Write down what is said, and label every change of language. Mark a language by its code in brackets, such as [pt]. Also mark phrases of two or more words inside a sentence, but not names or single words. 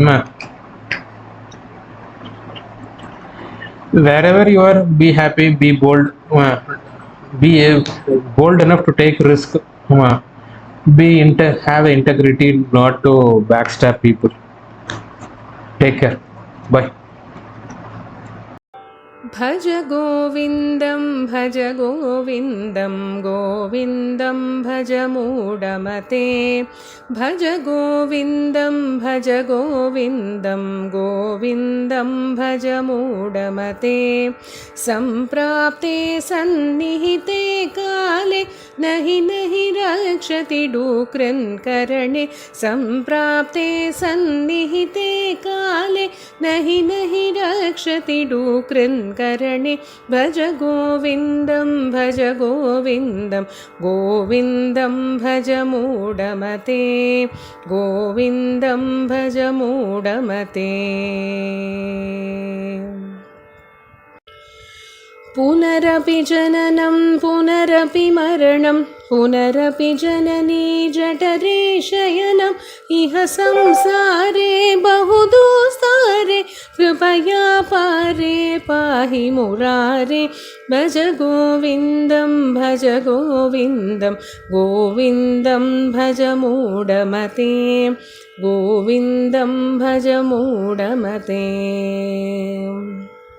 [en] Wherever you are, be happy, be bold, be bold enough to take risk, have integrity, not to backstab people. Take care. Bye. [sa] భజ గోవిందం భజ గోవిందం గోవిందం భజ మూఢమతే. భజ గోవిందం భజ గోవిందం గోవిందం భజ మూఢమతే. సంప్రాప్తే సన్నిహితే కాలే నహి నహి రక్షతి డూక్రన్ కరణే. సంప్రాప్తే సన్నిహితే కాలే నహి నహి రక్షతి డూక్రన్ కరణే. భజ గోవిందం భజ గోవిందం గోవిందం భజ మూఢమతే. గోవిందం భజ మూఢమతే. పునరపి జననం పునరపి మరణం పునరపి జననీ జఠరే శయనం. ఇహ సంసారే బహుదూస్తారే కృపయా పారే పాహి మురారే. భజ గోవిందం భజ గోవిందం గోవిందం భజ మూఢమతే. గోవిందం భజ మూఢమతే.